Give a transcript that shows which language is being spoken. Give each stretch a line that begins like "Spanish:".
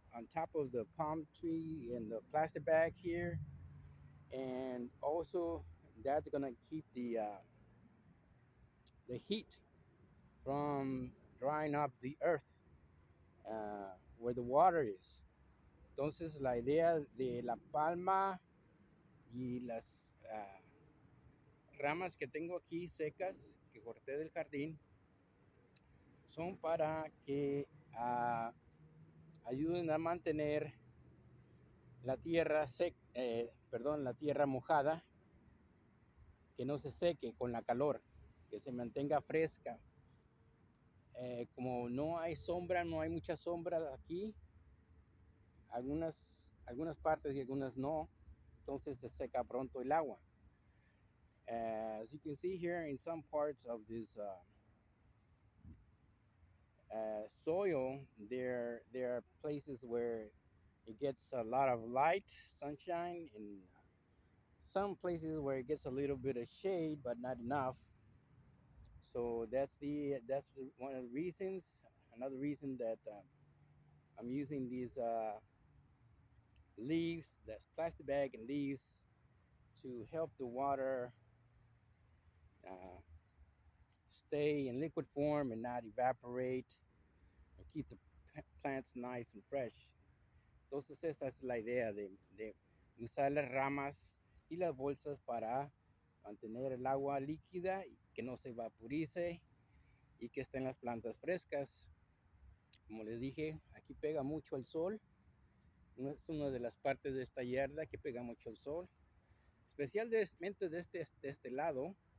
English: on top of the palm tree and the plastic bag here, and also that's gonna keep the heat from drying up the earth where the water is.
Spanish: Entonces la idea de la palma y las ramas que tengo aquí secas que corté del jardín son para que ayuden a mantener la tierra la tierra mojada, que no se seque con la calor, que se mantenga fresca. Como no hay sombra, no hay mucha sombra aquí, algunas partes y algunas no, entonces se seca pronto el agua.
English: As you can see here, in some parts of this soil, there are places where it gets a lot of light, sunshine, and some places where it gets a little bit of shade, but not enough. So that's one of the reasons. Another reason that I'm using these leaves, that plastic bag and leaves, to help the water uh, stay in liquid form and not evaporate, and keep the plants nice and fresh.
Spanish: Entonces esa es la idea de usar las ramas y las bolsas para mantener el agua líquida y que no se vaporice y que estén las plantas frescas. Como les dije, aquí pega mucho el sol. Es una de las partes de esta yarda que pega mucho el sol, especialmente de este lado.